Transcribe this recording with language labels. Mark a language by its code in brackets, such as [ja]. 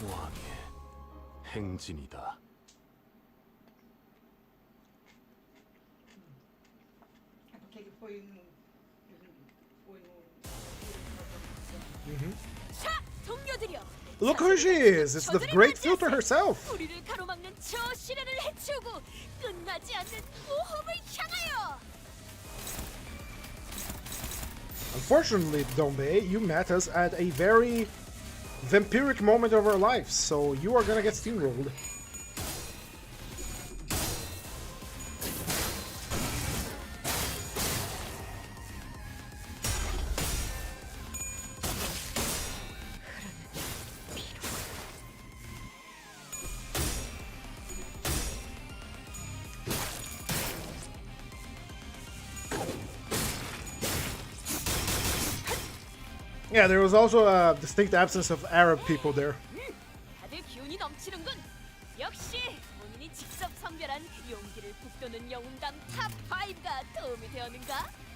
[ko] 왕의 행진이다. Aquele foi no... 자, 동료들이여. [en] Look who she is! It's the great filter herself! [ko] 우리를 가로막는 저 시련을 해치우고 끝나지 않는 모험을 향하여. [en] Unfortunately, Dombe, you met us at a very vampiric moment of our lives, so you are gonna get steamrolled. Yeah, there was also a distinct absence of Arab people there. [ko] 다들 기운이 넘치는군. 역시 본인이 직접 선별한 용기를 북돋는 영웅담 탑 5가 도움이 되었는가?